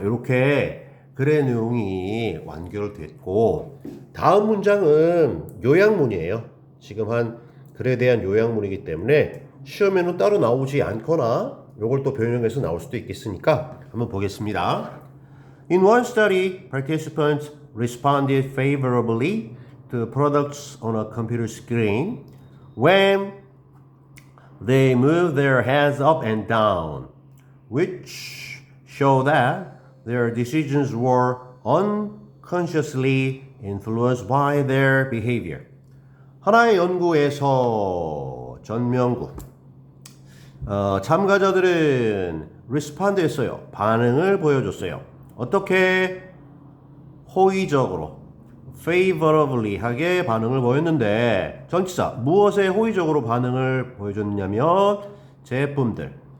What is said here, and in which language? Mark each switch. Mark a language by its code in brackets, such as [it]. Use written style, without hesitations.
[ko] 이렇게 글의 내용이 완결됐고 다음 문장은 요약문이에요. 지금 한 글에 대한 요약문이기 때문에 시험에는 따로 나오지 않거나 이걸 또 변형해서 나올 수도 있겠으니까 한번 보겠습니다. [en] In one study, participants responded favorably to products on a computer screen when they moved their heads up and down, which show that their decisions were unconsciously influenced by their behavior. [ko] 하나의 연구에서 전명구 참가자들은 respond 했어요. 반응을 보여줬어요. 어떻게? 호의적으로 favorably 하게 반응을 보였는데 전치사 무엇에 호의적으로 반응을 보여줬냐면 제품들.